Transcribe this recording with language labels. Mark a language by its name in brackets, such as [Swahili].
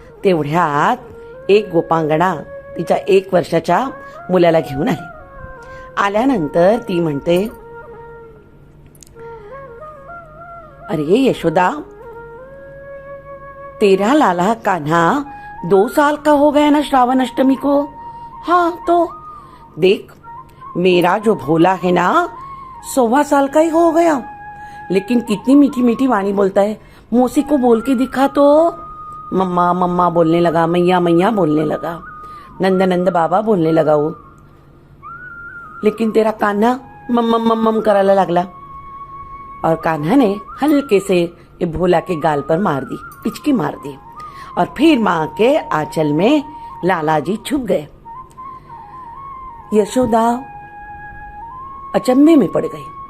[Marathi] तेवढ्यात एक गोपांगना तिच्या 1 वर्षाच्या मुलाला घेऊन आली. आल्यानंतर ती म्हणते, [Hindi] अरे यशोदा, तेरा लाला कान्हा 2 साल का हो गया ना श्रावण अष्टमी को. हाँ तो देख, मेरा जो भोला है ना 1.25 साल का ही हो गया, लेकिन कितनी मीठी मीठी वाणी बोलता है. मौसी को बोल के दिखा तो. मम्मा मम्मा बोलने लगा, मैया मैया बोलने लगा, नंद नंद बाबा बोलने लगा वो. लेकिन तेरा कान्हा मम्मम मम्मम [Marathi] करायला लागला. [Hindi] और कान्हा ने हल्के से ये भोला के गाल पर मार दी, पिचकी मार दी. और फिर माँ के आंचल में लालाजी छुप गए. यशोदा अचंभे में पड़ गई.